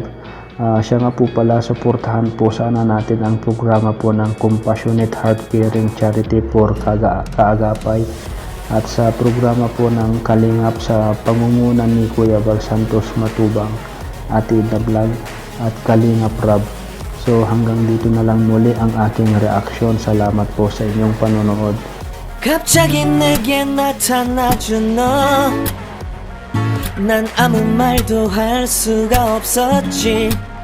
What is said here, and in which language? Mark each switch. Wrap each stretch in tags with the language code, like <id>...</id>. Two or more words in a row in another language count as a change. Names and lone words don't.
<tl>Siya nga po pala, suportahan po sana natin ang programa po ng Compassionate Heart Caring Charity for Kaagapay, at sa programa po ng Kalingap sa pangunguna ni Kuya Bal Santos Matubang, Ate The Vlog at Kalingap Rab. So hanggang dito na lang muli ang aking reaksyon. Salamat po sa inyong panonood.</tl> <ko>갑자기 내게 나타나준 너, 난 아무 말도 할 수가 없었지.</ko>